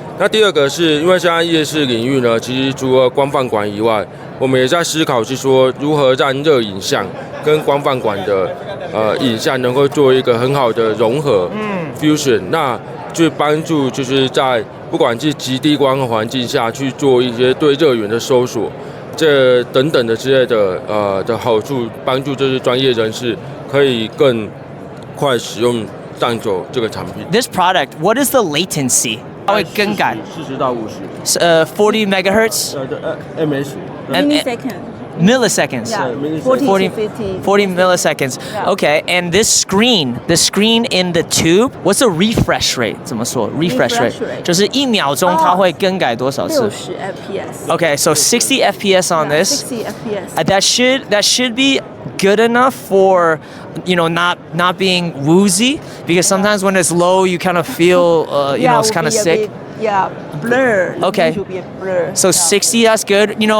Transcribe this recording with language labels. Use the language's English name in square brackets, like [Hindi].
[Chinese] 那第二个是因为现在夜视领域呢，其实除了光范管以外，我们也在思考是说如何让热影像跟光范管的影像能够做一个很好的融合，fusion， 那去帮助就是在不管是极低光的环境下去做一些对热源的搜索，这等等的之类的好处，帮助就是专业人士可以更快使用上手这个产品。 [English] This product, what is the latency? [Chinese] 它会更改 40到50。 [English] 40 megahertz? ms。 millisecond. Milliseconds. Yeah, 40 40 to 50. 40 milliseconds. Yeah. Okay, and this screen, the screen in the tube, what's the refresh rate? [Chinese] 怎么说 refresh [English] Refresh rate? rate. [Chinese] 就是1秒钟它会更改多少次 [English] 60 FPS. Okay, so 60 FPS on Yeah, this. 60 FPS. That should be good enough for not being woozy, because sometimes when it's low you kind of feel it's kind of sick. Blur. Okay. It should be a blur. So 60, that's good.